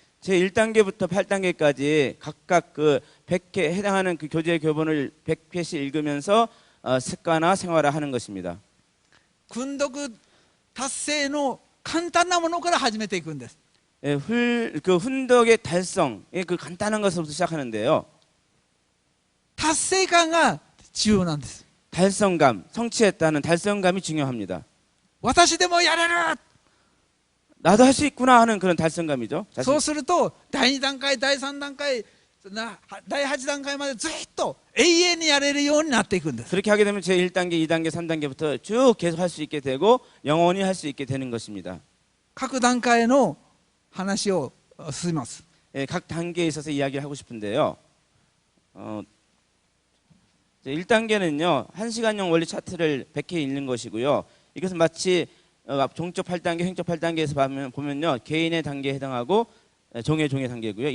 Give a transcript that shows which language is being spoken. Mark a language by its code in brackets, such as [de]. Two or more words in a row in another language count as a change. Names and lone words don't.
[ko] 제1단계부터 8단계까지 각각 그 100회 해당하는 그 교재 교본을 100회씩 읽으면서 습관화 생활화하는 것입니다. [ja] 訓読達成の簡単なものから始めていくんです。 [ko] 예, 그 훈독의 달성, 예, 그 간단한 것부터 시작하는데요. [ja] 達成感が重要なんです。 [ko] 달성감, 성취했다는 달성감이 중요합니다. [ja] 私でもやれる。 [ko] 나도 할 수 있구나 하는 그런 달성감이죠. [ja] そうすると第2段階第3段階第8段階までずっと永遠にやれるようになっていくんです。 [ko] 그렇게 하게 되면 제1단계, 2단계, 3단계부터 쭉 계속 할 수 있게 되고 영원히 할 수 있게 되는 것입니다. [ja] 各段階の話を進めます。 [ko] 예, 각 단계에 있어서 이야기를 하고 싶은데요. 1단계는요, 1시간용 원리 차트를 100회 읽는 것이고요. 이것은 마치 종적 8단계, 횡적 8단계에서 보면요, 개인의 단계에 해당하고 종의 단계고요.